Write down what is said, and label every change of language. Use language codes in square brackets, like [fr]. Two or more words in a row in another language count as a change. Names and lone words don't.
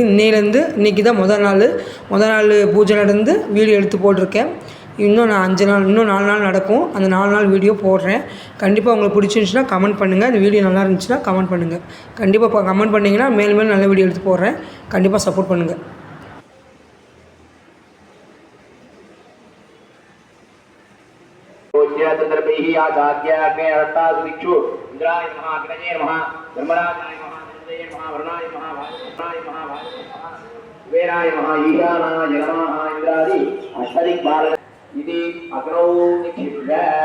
[ta] இன்னையிலேருந்து இன்றைக்கி தான் முதல் நாள் பூஜை நடந்து வீடியோ எடுத்து போட்டிருக்கேன். இன்னும் 4 நாள் நடக்கும். அந்த 4 நாள் வீடியோ போடுறேன். கண்டிப்பாக உங்களுக்கு பிடிச்சிருந்துச்சுன்னா கமெண்ட் பண்ணுங்கள். இந்த வீடியோ நல்லா இருந்துச்சுன்னா கமெண்ட் பண்ணுங்கள். கண்டிப்பாக கமெண்ட் பண்ணிங்கன்னா மேலும் நல்ல வீடியோ எடுத்து போடுறேன். கண்டிப்பாக சப்போர்ட் பண்ணுங்கள். [sa] वेराय महा ईशानाय नमः इंद्रादि अष्टदिक् बाल इति अग्नौ निक्षिप्य